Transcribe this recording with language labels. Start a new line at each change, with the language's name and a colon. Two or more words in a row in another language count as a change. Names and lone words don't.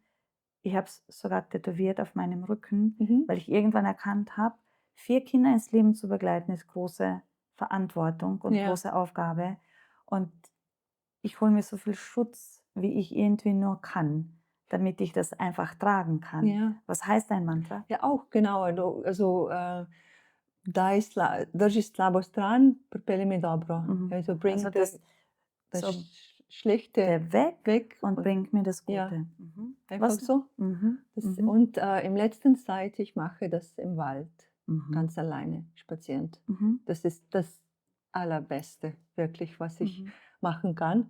German: Ich habe es sogar tätowiert auf meinem Rücken, weil ich irgendwann erkannt habe, 4 Kinder ins Leben zu begleiten, ist große Verantwortung und Ja. große Aufgabe. Und ich hole mir so viel Schutz, wie ich irgendwie nur kann, damit ich das einfach tragen kann. Ja. Was heißt ein Mantra? Ja, auch, genau. Also,
Slovenian: Dođi slabo stran, pripelji mi dobro.
German: Also bring Also das so Schlechte weg und bringt mir das Gute. Ja, einfach Was? so. Und im letzten Zeit, ich mache das im Wald, ganz alleine spazierend. Das ist das Allerbeste, wirklich, was ich machen kann.